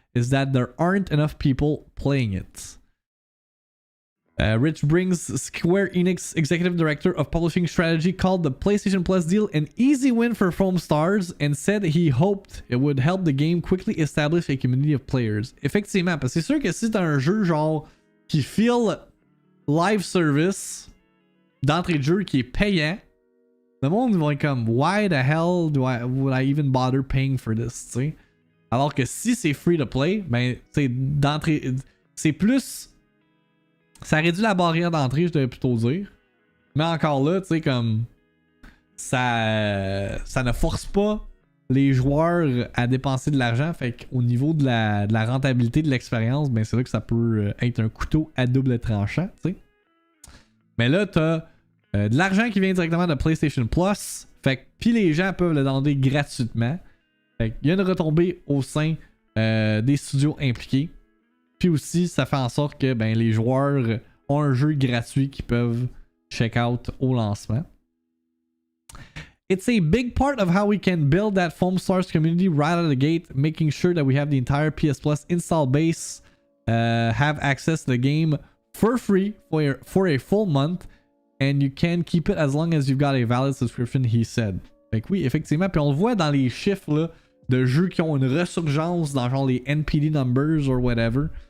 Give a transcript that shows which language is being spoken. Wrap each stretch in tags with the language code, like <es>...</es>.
<en>is that there aren't enough people playing it. Rich Brings, Square Enix executive director of publishing strategy, called the PlayStation Plus deal an easy win for Foamstars and said he hoped it would help the game quickly establish a community of players.</en> <fr>Effectivement, parce que c'est sûr que si t'as un jeu genre qui feel live service d'entrée de jeu qui est payant, le monde va être comme</fr> <en>why the hell would I even bother paying for this,</en> <fr>tu sais? Alors que si c'est free to play, ben c'est d'entrée, c'est plus. Ça réduit la barrière d'entrée, je devrais plutôt dire. Mais encore là, tu sais, comme. Ça ne force pas les joueurs à dépenser de l'argent. Fait qu'au niveau de la rentabilité de l'expérience, ben c'est là que ça peut être un couteau à double tranchant, tu sais. Mais là, t'as de l'argent qui vient directement de PlayStation Plus. Fait que. Puis les gens peuvent le demander gratuitement. Fait qu'il y a une retombée au sein des studios impliqués. Puis aussi, ça fait en sorte que ben, les joueurs ont un jeu gratuit qu'ils peuvent check out au lancement.</fr> <en>It's a big part of how we can build that Foamstars community right out of the gate, making sure that we have the entire PS Plus install base have access to the game for free for a full month, and you can keep it as long as you've got a valid subscription, he said.</en> <fr>Fait que oui, effectivement, puis on le voit dans les chiffres là, de jeux qui ont une resurgence dans genre les NPD numbers or whatever.</fr>